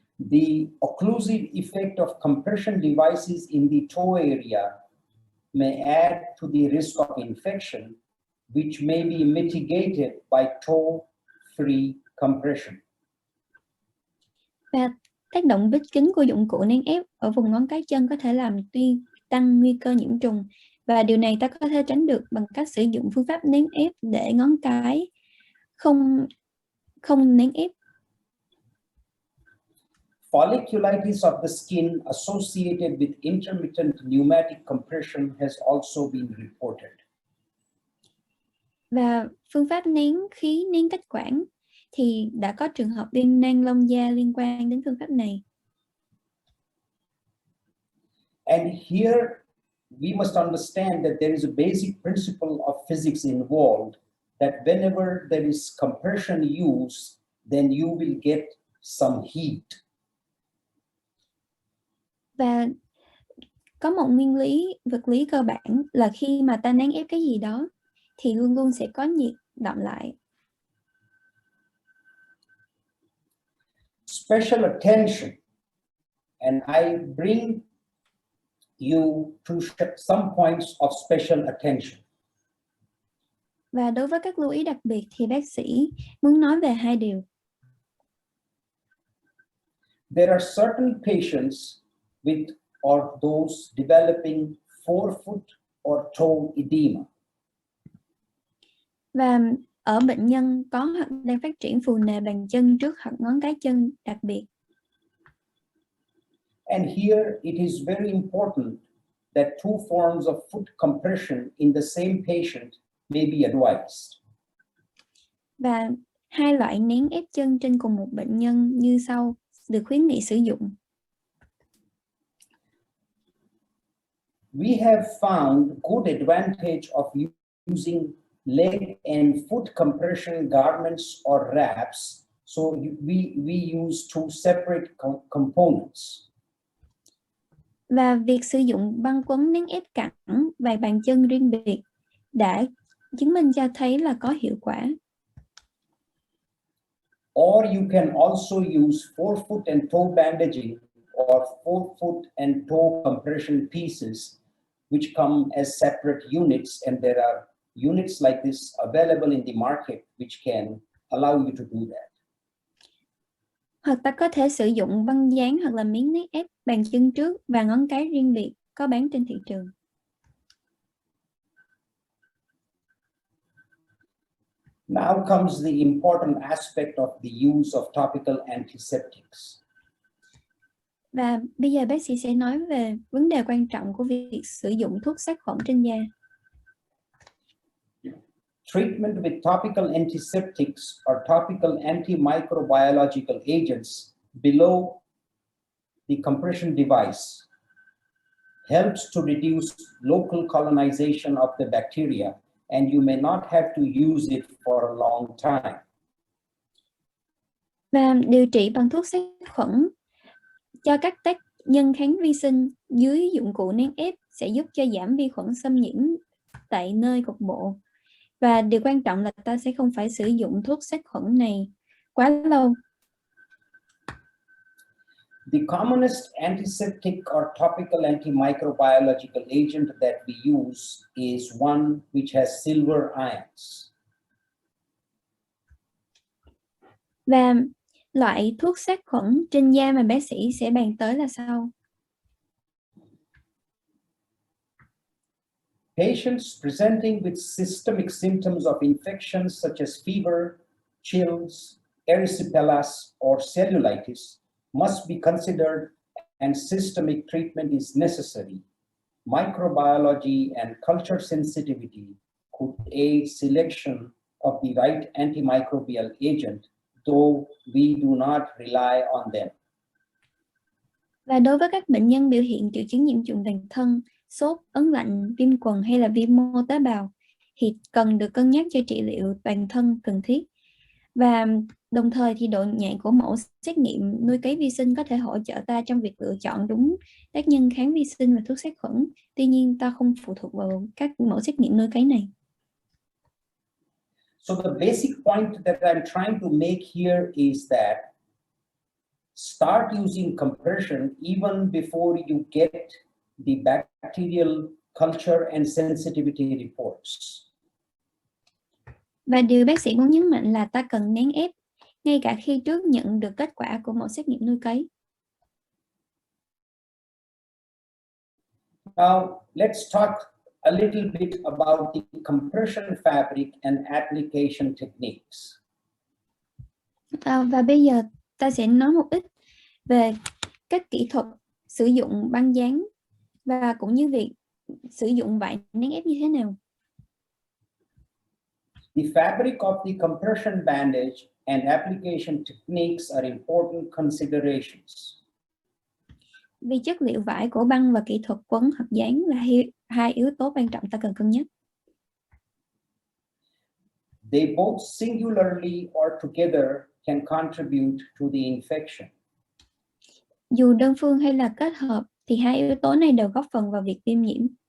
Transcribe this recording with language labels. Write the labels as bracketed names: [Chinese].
[English] The occlusive effect of compression devices in the toe area may add to the risk of infection, which may be mitigated by toe-free compression. [Vietnamese] Và Tác động bít kính của dụng cụ nén ép ở vùng ngón cái chân có thể làm tăng nguy cơ nhiễm trùng, và điều này ta có thể tránh được bằng cách sử dụng phương pháp nén ép để ngón cái không nén ép. [English] Folliculitis of the skin associated with intermittent pneumatic compression has also been reported. [Vietnamese] Và phương pháp nén cách quản thì đã có trường hợp viêm nang lông da liên quan đến phương pháp này. [English] And here we must understand that there is a basic principle of physics involved, that whenever there is compression used, then you will get some heat. [Vietnamese] Và có một nguyên lý vật lý cơ bản là khi mà ta nén ép cái gì đó thì luôn luôn sẽ có nhiệt đọng lại. [English] Special attention, and I bring you to some points of special attention. [Vietnamese] Và đối với các lưu ý đặc biệt thì bác sĩ muốn nói về 2 điều. [English] There are certain patients with or those developing forefoot or toe edema. [Vietnamese] Và ở bệnh nhân có hoặc đang phát triển phù nề bàn chân trước hoặc ngón cái chân đặc biệt. [English] And here it is very important that 2 forms of foot compression in the same patient may be advised. [Vietnamese] Và 2 loại nén ép chân trên cùng một bệnh nhân như sau được khuyến nghị sử dụng. [English] We have found good advantage of using leg and foot compression garments or wraps, so we use 2 separate components. [Vietnamese] Và việc sử dụng băng quấn nén ép cẳng và bàn chân riêng biệt đã chứng minh cho thấy là có hiệu quả. [English] Or you can also use forefoot and toe bandaging or forefoot and toe compression pieces, which come as separate units, and there are units like this available in the market which can allow you to do that. [Vietnamese] Hoặc ta có thể sử dụng băng dán hoặc là miếng nén ép bàn chân trước và ngón cái riêng biệt có bán trên thị trường. [English] Now comes the important aspect of the use of topical antiseptics. [Vietnamese] Và bây giờ bác sĩ sẽ nói về vấn đề quan trọng của việc sử dụng thuốc sát khuẩn trên da. [English] Treatment with topical antiseptics or topical antimicrobiological agents below the compression device helps to reduce local colonization of the bacteria, and you may not have to use it for a long time. [Vietnamese] Và điều trị bằng thuốc sát khuẩn cho các tác nhân kháng vi sinh dưới dụng cụ nén ép sẽ giúp cho giảm vi khuẩn xâm nhiễm tại nơi cục bộ. Và điều quan trọng là ta sẽ không phải sử dụng thuốc sát khuẩn này quá lâu. [English] The commonest antiseptic or topical antimicrobiological agent that we use is one which has silver ions. [Vietnamese] Và loại thuốc sát khuẩn trên da mà bác sĩ sẽ bàn tới là sau. [English] Patients presenting with systemic symptoms of infections such as fever, chills, erysipelas, or cellulitis must be considered, and systemic treatment is necessary. Microbiology and culture sensitivity could aid selection of the right antimicrobial agent, though we do not rely on them. [Vietnamese] Và đối với các bệnh nhân biểu hiện triệu chứng nhiễm trùng toàn thân, sốt, ớn lạnh, viêm quần hay là viêm mô tế bào thì cần được cân nhắc cho trị liệu toàn thân cần thiết. Và đồng thời thì độ nhạy của mẫu xét nghiệm nuôi cấy vi sinh có thể hỗ trợ ta trong việc lựa chọn đúng tác nhân kháng vi sinh và thuốc sát khuẩn. Tuy nhiên ta không phụ thuộc vào các mẫu xét nghiệm nuôi cấy này. [English] So the basic point that I'm trying to make here is that start using compression even before you get the bacterial culture and sensitivity reports. [Vietnamese] Và điều bác sĩ muốn nhấn mạnh là ta cần nén ép ngay cả khi trước nhận được kết quả của mẫu xét nghiệm nuôi cấy. [English] Now, let's talk a little bit about the compression fabric and application techniques. [Vietnamese] Và bây giờ ta sẽ nói một ít về các kỹ thuật sử dụng băng dán và cũng như việc sử dụng vải nén ép như thế nào. [English] The fabric of the compression bandage and application techniques are important considerations. [Vietnamese] Vì chất liệu vải của băng và kỹ thuật quấn hoặc dán là hai yếu tố quan trọng ta cần cân nhắc. [English] They both singularly or together can contribute to the infection. [Vietnamese] Dù đơn phương hay là kết hợp thì hai yếu tố này đều góp phần vào việc viêm nhiễm.